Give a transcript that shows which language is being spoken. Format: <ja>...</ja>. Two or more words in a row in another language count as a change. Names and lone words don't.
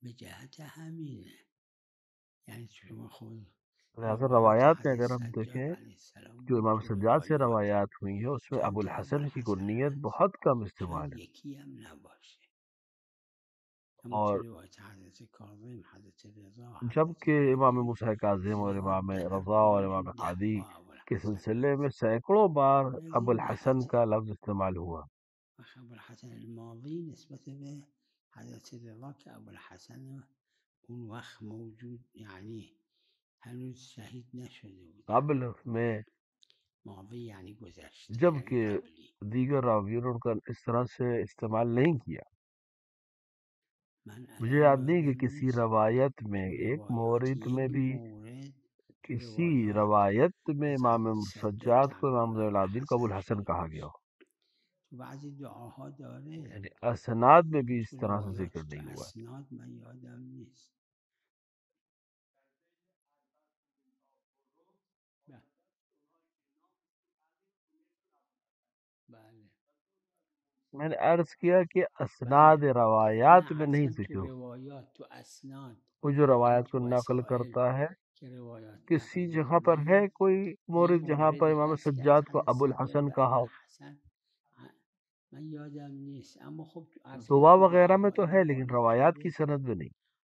<ur>لہذا روایات میں اگر ہم دیکھیں جو امام سجاد سے روایات ہوئی ہیں اس میں ابو الحسن کی کنیت بہت کم استعمال ہے. اور جبکہ امام موسیٰ کاظم اور امام رضا اور امام ہادی کے سلسلے میں سینکڑوں بار ابو الحسن کا لفظ استعمال ہوا.</ur> <fa>ابو الحسن الماضی نسبت به حضرت رضا کہ ابو الحسن اون وقت موجود یعنی ہنوز شہید نشده بود</fa> <ur>قبل میں،</ur> <fa>ماضی یعنی گذشته،</fa> <ur>جبکہ دیگر راویوں نے ان کا اس طرح سے استعمال نہیں کیا. مجھے یاد نہیں کہ کسی روایت میں ایک مورد میں بھی کسی روایت میں امام سجاد کو امام زین العابدین کو ابو الحسن کہا گیا ہو.</ur> <fa>بعضی دعاها داره</fa> <ur>یعنی اسناد میں بھی اس طرح سے ذکر نہیں ہوا.</ur> <fa>اسناد من یادم نیست. بله</fa> <ur>میں نے عرض کیا کہ اسناد روایات میں نہیں ذکر ہو. روایات تو اسناد وہ جو روایات کو نقل کرتا ہے کسی جگہ پر ہے کوئی مورد جہاں پر امام سجاد کو ابو الحسن کہا ہو.</ur> <fa>من یادم نیست اما خب</fa> <ur>دعا وغیرہ میں تو ہے لیکن روایات کی سند میں نہیں.</ur>